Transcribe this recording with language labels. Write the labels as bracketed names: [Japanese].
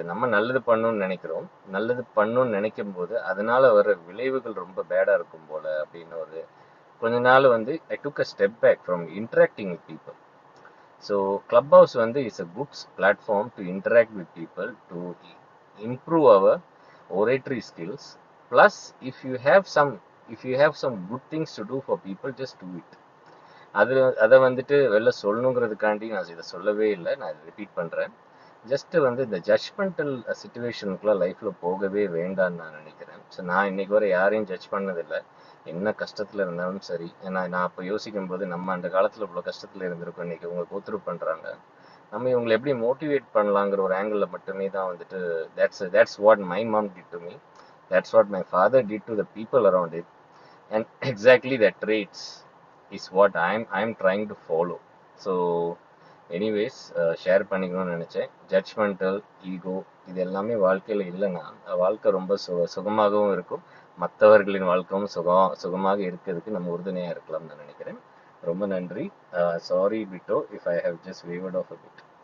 [Tamil] நம்ம நல்லது பண்ணணும்னு நினைக்கிறோம், நல்லது பண்ணணும்னு நினைக்கும் போது அதனால வர விளைவுகள் ரொம்ப பேடாக இருக்கும் போல அப்படின்னு ஒரு கொஞ்ச நாள் வந்து [English] I took a step back from interacting with people. So club house வந்து is a good platform to interact with people, to improve our oratory skills. Plus, if you have some good things to do for people, just do it. [Tamil] அதை வந்துட்டு வெளில சொல்லணுங்கிறதுக்காண்டி நான் இதை சொல்லவே இல்லை, நான் இதை ரிப்பீட் பண்ணுறேன். ஜஸ்ட் வந்து இந்த ஜட்ஜ்மெண்டல் சுச்சுவேஷனுக்குலாம் லைஃப்ல போகவே வேண்டாம்னு நான் நினைக்கிறேன். ஸோ நான் இன்னைக்கு வரை யாரையும் ஜட்ஜ் பண்ணதில்லை. என்ன கஷ்டத்துல இருந்தாலும் சரி. ஏன்னா நான் அப்போ யோசிக்கும் போது நம்ம அந்த காலத்துல இவ்வளோ கஷ்டத்துல இருந்திருக்கோம், இன்னைக்கு இவங்க கோத்ரூ பண்றாங்க, நம்ம இவங்களை எப்படி மோட்டிவேட் பண்ணலாங்கிற ஒரு ஆங்கிள் மட்டுமே தான் வந்துட்டு [English] that's what my mom did to me, that's what my father did to the people around it, and exactly that traits is what I'm trying to follow. [Tamil] So anyways share பண்ணிக்கணும்னு நினச்சேன். Judgemental, ego இது எல்லாமே வாழ்க்கையில் இல்லைன்னா வாழ்க்கை ரொம்ப சுகமாகவும் இருக்கும். மற்றவர்களின் வாழ்க்கையும் சுகமாக இருக்கிறதுக்கு நம்ம உறுதுணையாக இருக்கலாம்னு நான் நினைக்கிறேன். ரொம்ப நன்றி. [English] Sorry பிட்டோ if I have just wavered off a bit.